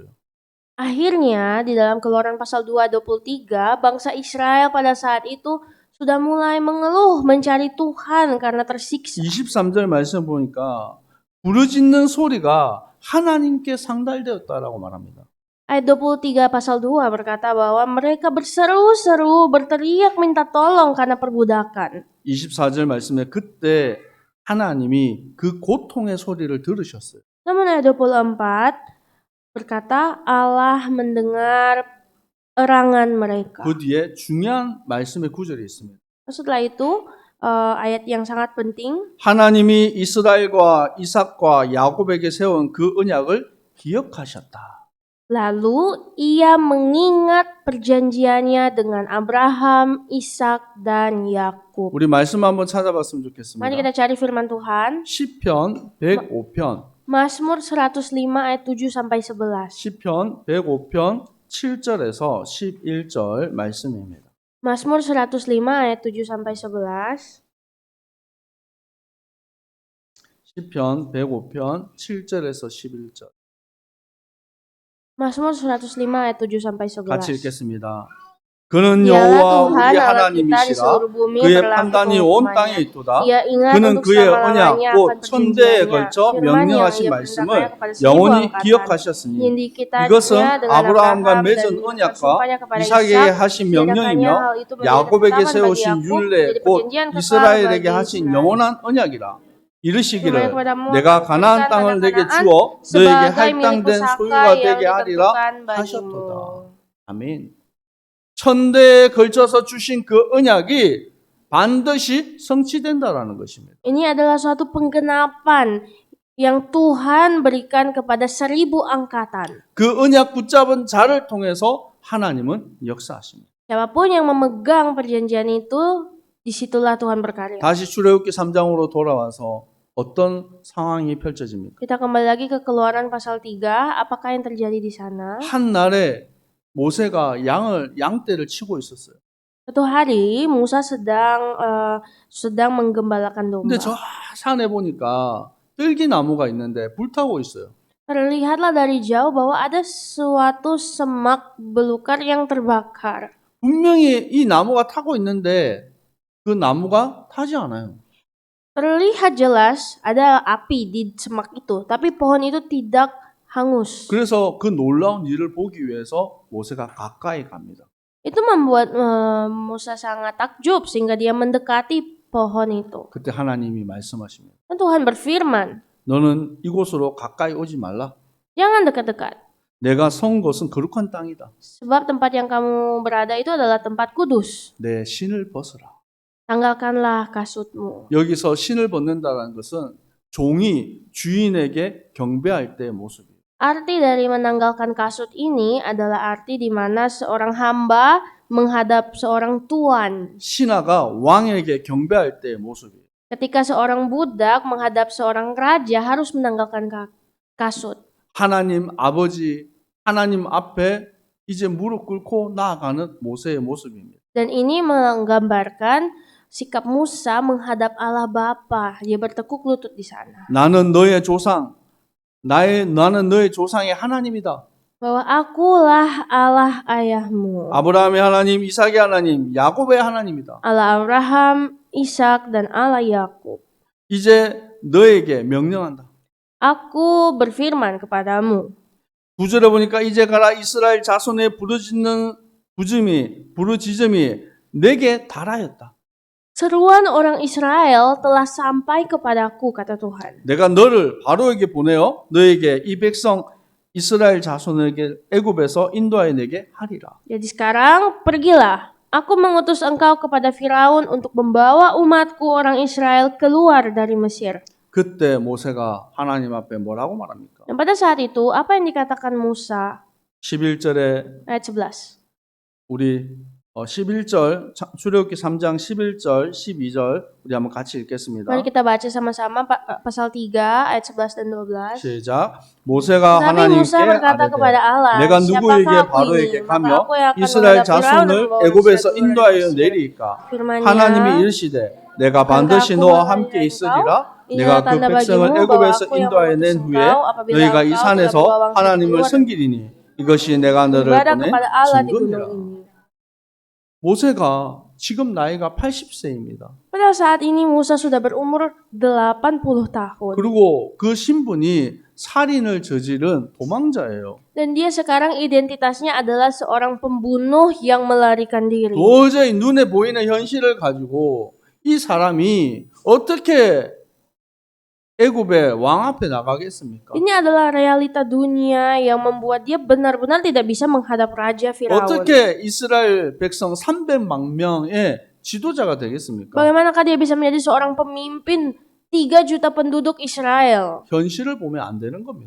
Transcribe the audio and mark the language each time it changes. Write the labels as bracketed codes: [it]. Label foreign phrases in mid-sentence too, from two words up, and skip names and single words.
[id] Akhirnya di dalam Keluaran pasal 2:23, bangsa Israel pada saat itu sudah mulai mengeluh mencari Tuhan karena tersiksa. [ko] 23절 말씀 보니까 부르짖는 소리가 하나님께 상달되었다라고 말합니다. [id] Ayat 23 pasal 2 berkata bahwa mereka berseru-seru, berteriak minta tolong karena perbudakan. [ko] 24절 말씀에 그때 하나님이 그 고통의 소리를 들으셨어요. [id] Namun ayat 24 berkata Allah mendengar erangan mereka. [ko] 그 뒤에 중요한 말씀의 구절이 있습니다. [id] Setelah itu ayat yang sangat penting, [ko] 하나님이 이스라엘과 이삭과 야곱에게 세운 그 언약을 기억하셨다. [id] lalu ia mengingat perjanjiannya dengan Abraham, Ishak, dan Yakub. [ko] 우리 말씀 한번 찾아봤으면 [id] Mari [ko] 좋겠습니다. [id] kita cari firman Tuhan. [ko] 시편 105편 [id] Mazmur 105 ayat 7 sampai 11. [ko] 시편 105편 7절에서 11절 말씀입니다. [id] Mazmur 105 ayat 7 sampai 11. [ko] 시편 105편 7절에서 11절 [id] Mazmur 105 ayat 7 sampai 11. [ko] 같이 읽겠습니다. 그는 [id] Dialah [ko] 여호와 [id] Tuhan [ko] 우리 [id] Allah kita di [ko] 하나님이시라 [id] seluruh bumi [ko] 그의 [id] berlaku [ko] 판단이 온 땅에 [id] penghukumannya. [ko] 있도다. [id] Ia ingat [ko] 그는 [id] untuk [ko] 그의 [id] selama-lamanya [ko] 언약 곧 [id] akan [ko] 천대에 [id] perjanjiannya. [ko] 걸쳐 [id] Firman yang [ko] 명령하신 [id] ia [ko] 말씀을 [id] perintahkannya kepada seribu [ko] 영원히 [id] angkatan. [ko] 기억하셨으니 [id] Menyindikitannya [ko] 이것은 [id] dengan [ko] 아브라함과 [id] Abraham [ko] 맺은 [id] dan [ko] 언약과 [id] bersumpahnya kepada [ko] 이삭에게 [id] Ishak. [ko] 하신 [id] Tiadakannya [ko] 명령이며 [id] hal itu menjadi [ko] 야곱에게 [id] ketetapan bagi [ko] 세우신 [id] Yakub, [ko] 율례 [id] menjadi [ko] 곧 [id] perjanjian kekal [ko] 이스라엘에게 [id] bagi [ko] 하신 [id] Israel. [ko] 영원한 언약이라 [id] Firman [ko] 이르시기를 [id] kepadamu, [ko] 내가 가나안 [id] berikan [ko] 땅을 [id] pada [ko] 내게 [id] Kanaan [ko] 주어 너에게 [id] sebagai milik [ko] 할당된 [id] pusaka [ko] 소유가 [id] yang [ko] 되게 하리라 [id] ditentukan [ko] 하셨도다. [id] bagimu. [ko] 아멘. 천대에 걸쳐서 주신 그 언약이 반드시 성취된다라는 것입니다. [id] Ini adalah suatu penggenapan yang Tuhan berikan kepada 1000 angkatan. [ko] 그 언약 붙잡은 자를 통해서 하나님은 역사하십니다. [id] Siapapun yang memegang perjanjian itu, disitulah Tuhan berkarya. [ko] 다시 출애굽기 3장으로 돌아와서 어떤 상황이 펼쳐집니까? [id] Kita kembali lagi ke Keluaran pasal 3, apakah yang terjadi di sana? [ko] 한 날에 모세가 양떼를 치고 있었어요. [id] Suatu hari Musa sedang menggembalakan domba. [ko] 근데 저 산에 보니까 뜰기나무가 있는데 불타고 있어요. [id] Terlihatlah dari jauh bahwa ada suatu semak belukar yang terbakar. [ko] 분명히 이 나무가 타고 있는데 그 나무가 타지 않아요. [id] Terlihat jelas ada api di semak itu, tapi pohon itu tidak hangus. [ko] 그래서 그 놀라운 일을 보기 위해서 모세가 가까이 갑니다. [id] Itu membuat Musa sangat takjub sehingga dia mendekati pohon itu. [ko] 그때 하나님이 말씀하십니다. [id] Dan Tuhan berfirman, [ko] 너는 이곳으로 가까이 오지 말라. [id] jangan dekat-dekat, [ko] 내가 선 곳은 거룩한 땅이다. [id] sebab tempat yang kamu berada itu adalah tempat kudus. [ko] 내 신을 벗어라. [id] Tanggalkanlah kasutmu. [ko] 여기서 신을 벗는다는 것은 종이 주인에게 경배할 때의 모습이에요. [id] Arti dari menanggalkan kasut ini adalah arti di mana seorang hamba menghadap seorang tuan. [ko] 신하가 왕에게 경배할 때의 모습이에요. [id] Ketika seorang budak menghadap seorang raja harus menanggalkan kasut. [ko] 하나님 아버지, 하나님 앞에 이제 무릎 꿇고 나아가는 모세의 모습입니다. [id] Dan ini menggambarkan sikap Musa menghadap Allah Bapa. Dia bertekuk lutut di sana. [ko] 나는 너의 조상, 나는 너의 조상의 하나님이다. [id] Bahwa akulah Allah ayahmu. [ko] 아브라함의 하나님, 이삭의 하나님, 야곱의 하나님이다. [id] Allah Abraham, Ishak, dan Allah Yakub. [ko] 이제 너에게 명령한다. [id] Aku berfirman kepadamu. [ko] 9절에 보니까 이제 가라 이스라엘 자손의 부르짖음이 내게 달하였다. [id] Seruan orang Israel telah sampai kepadaku, kata Tuhan. [ko] 내가 너를 바로에게 보내어 너에게 이 백성 이스라엘 자손에게 애굽에서 인도하여 내게 하리라. [id] Jadi sekarang pergilah. Aku mengutus engkau kepada Firaun untuk membawa umatku orang Israel keluar dari Mesir. [ko] 그때 모세가 하나님 앞에 뭐라고 말합니까? [id] Dan pada saat itu, apa yang dikatakan Musa? [ko] 11절에 [id] Ayat 11. [ko] 우리 11절 출애굽기 3장 11절 12절 우리 한번 같이 읽겠습니다. [id] Mari kita baca sama-sama pasal 3 ayat 11 dan 12. [ko] 시작. 모세가 [id] Tetapi [ko] 하나님께 [id] Musa berkata kepada [ko] 아뢰되 [id] Allah, [ko] 내가 누구에게 [id] siapakah aku [ko] 바로에게 [id] ini? Maka [ko] 가며 [id] aku yang akan [ko] 이스라엘 [id] menghadap Firaun dan [ko] 자손을 [id] membawa [ko] 애굽에서 [id] Israel keluar dari [ko] 인도하여 [id] Mesir. [ko] 내리까 [id] Firman-Nya, [ko] 하나님이 이르시되 내가 반드시 [id] Aku [ko] 너와 [id] mengajar [ko] 함께 [id] engkau, [ko] 있으리라 [id] inilah [ko] 내가 그 [id] tanda [ko] 백성을 [id] bagimu bahwa [ko] 애굽에서 [id] aku yang [ko] 인도하여 [id] mengutus [ko] 낸 후에 [id] engkau apabila [ko] 너희가 이 [id] engkau telah [ko] 산에서 [id] membawa bangsa [ko] 하나님을 [id] keluar [ko] 섬기리니 이것이 내가 너를 [id] beribadah [ko] 보낸 [id] kepada Allah di gunung [ko] 증거니라. [id] ini. [ko] 모세가 지금 나이가 80세입니다. [id] Pada saat ini Musa sudah berumur 80 tahun. [ko] 그리고 그 신분이 살인을 저지른 도망자예요. [id] Dan dia sekarang identitasnya adalah seorang pembunuh yang melarikan diri. [ko] 도저히 눈에 보이는 현실을 가지고 이 사람이 어떻게 애굽의 왕 앞에 나가겠습니까? [id] Ini adalah realita dunia yang membuat dia benar-benar tidak bisa menghadap Raja Firaun. [ko] 어떻게 이스라엘 백성 300만 명의 지도자가 되겠습니까? [id] Bagaimanakah dia bisa menjadi seorang pemimpin 3 juta penduduk Israel? [ko] 현실을 보면 안 되는 겁니다.